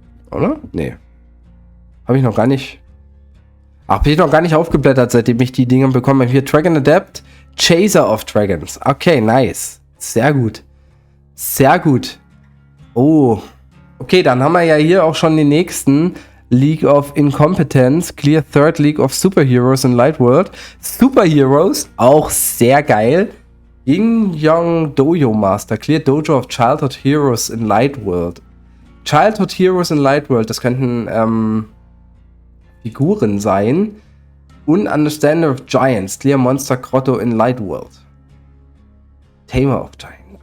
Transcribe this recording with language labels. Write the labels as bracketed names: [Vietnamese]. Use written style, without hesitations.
[German] Oder? Nee. Habe ich noch gar nicht... Ach, bin ich noch gar nicht aufgeblättert, seitdem ich die Dinge bekomme. [English] Hier, Dragon Adept, Chaser of Dragons. Okay, nice. [German] Sehr gut. Sehr gut. [English] Oh. [German] Okay, dann haben wir ja hier auch schon den nächsten. [English] League of Incompetence, Clear Third League of Superheroes in Light World. Superheroes, [German] auch sehr geil. [English] Yin Young Dojo Master, Clear Dojo of Childhood Heroes in Light World. [German] Childhood Heroes in Light World, das könnten Figuren sein. [English] Understander of Giants, Clear Monster Grotto in Light World. Tamer of Giants.